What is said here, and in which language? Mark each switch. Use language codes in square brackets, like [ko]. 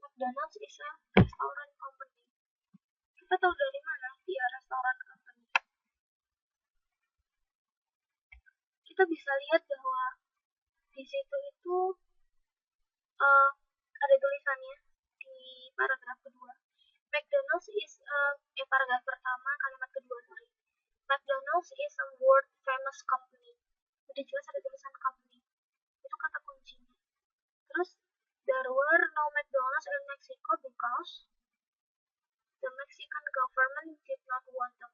[en] McDonald's is a restaurant company. [id] Kita tahu dari mana dia restoran company. Kita bisa lihat bahwa di situ itu ada tulisannya di paragraf kedua. McDonald's is paragraf pertama kalimat kedua sorry. [en] McDonald's is a world famous company. [id] Udah jelas ada tulisan company. Itu kata kuncinya. [en] Terus there were no McDonald's in Mexico because the Mexican government did not want them.